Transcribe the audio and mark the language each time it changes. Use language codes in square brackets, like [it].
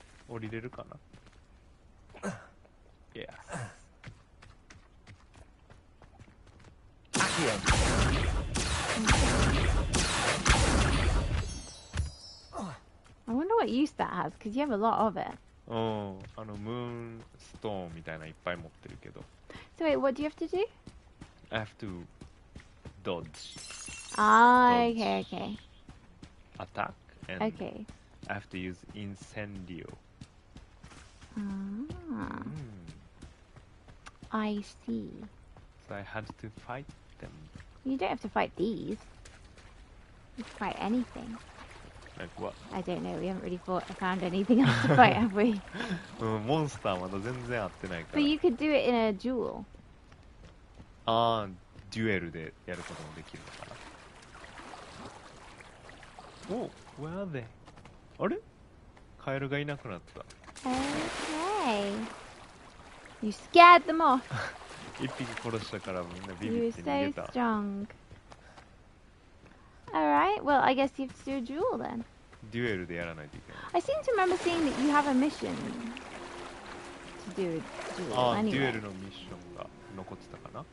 [ja] 降りれるかな [en] Yes. I wonder what use that has, because you have a lot of it. [ja] うん、ムーンストーンみたいなのいっぱい持ってるけど。 [en] So wait, what do you have to do? I have to dodge. Ah, Dodge. okay. Attack and Okay. I have to use incendio. Ah, I see. So I had to fight them. You don't have to fight these. You can fight anything. Like what? I don't know, we haven't really found anything else to fight, have we? [ja] モンスターまだ全然合ってないから。 [en] But you could do it in a duel. [ja] ああ、デュエルでやることもできるのかな。 [en] お、where are they? [ja] あれカエルがいなくなった。 [en] Okay. You scared them off. [ja] 一匹殺したからみんなビ [en] You ビ were [ja] って逃げ [en] so [ja] た。 [en] strong. Alright, well, I guess you have to do a duel then. [ja] デュエルでやらないといけない。 [en] I seem to remember seeing that you have a mission to do a duel [ja] ああ、 [en] anyway. [ja] デュエルのミッションが残ってたかな。